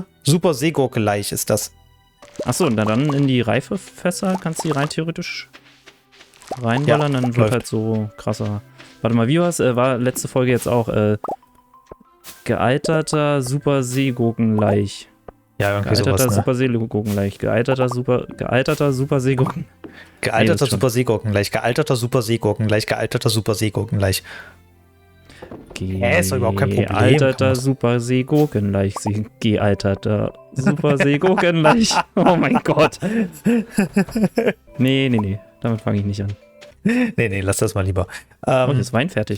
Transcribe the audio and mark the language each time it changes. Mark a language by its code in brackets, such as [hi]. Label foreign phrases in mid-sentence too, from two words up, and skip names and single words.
[de] Super Seegurkenleich ist das. Achso, na dann in die Reifefässer kannst du die rein theoretisch reinballern, dann wird halt so krasser. Warte mal, wie war letzte Folge jetzt auch? Gealterter Super Seegurkenleich. Ja, irgendwie gealterter sowas, ne? Super Seegurkenleich. Gealterter Super Seegurken. Gealterter Super Seegurkenleich. Gealterter Super Seegurkenleich. Gealterter Super Seegurkenleich. Ist doch überhaupt kein Problem. Gealterter Super Seegurkenleich. Gealterter Super Seegurkenleich. Oh mein Gott. Nee. Damit fange ich nicht an. Nee, lass das mal lieber. Und ist Wein fertig.